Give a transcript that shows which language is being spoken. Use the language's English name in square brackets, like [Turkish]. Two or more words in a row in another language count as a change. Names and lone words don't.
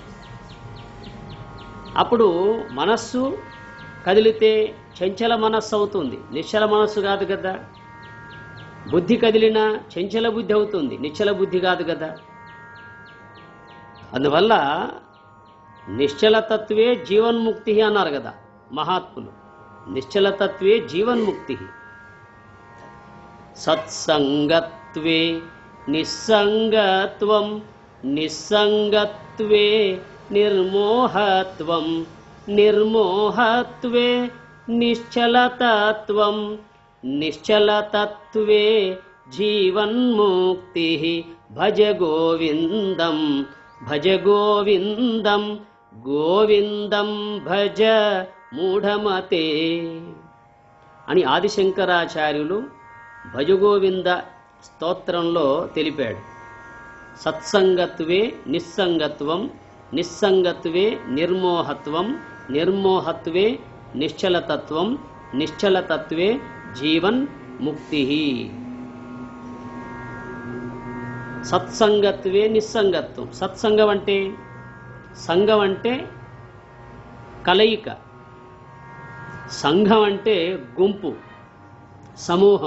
[Telugu] అప్పుడు మనస్సు కదిలితే చంచల మనస్సు అవుతుంది, నిశ్చల మనస్సు కాదు కదా. బుద్ధి కదిలినా చంచల బుద్ధి అవుతుంది, నిశ్చల బుద్ధి కాదు కదా. అందువల్ల [Sanskrit] నిశ్చలతత్వే జీవన్ముక్తి [Telugu] అన్నారు కదా మహాత్ములు. [Sanskrit] నిశ్చలతత్వే జీవన్ముక్తి. సత్సంగత్వే నిస్సంగత్వం, నిస్సంగత్వే నిర్మోహత్వం, నిర్మోహత్వే నిశ్చలతత్వం, నిశ్చలతత్వే జీవన్ముక్తి. భజ గోవిందం భజ గోవిందం, గోవిందం భజ మూఢమతే [Telugu] అని ఆదిశంకరాచార్యులు భజగోవింద స్తోత్రంలో తెలిపాడు. [Sanskrit] సత్సంగత్వే నిస్సంగత్వం, నిస్సంగత్వే నిర్మోహత్వం, నిర్మోహత్వే నిశ్చలతత్వం, నిశ్చలతత్వే జీవన్ ముక్తి. సత్సంగత్వే నిస్సంగత్వం. [Telugu] సత్సంగం అంటే, సంఘం అంటే కలయిక, సంఘం అంటే గుంపు, సమూహం.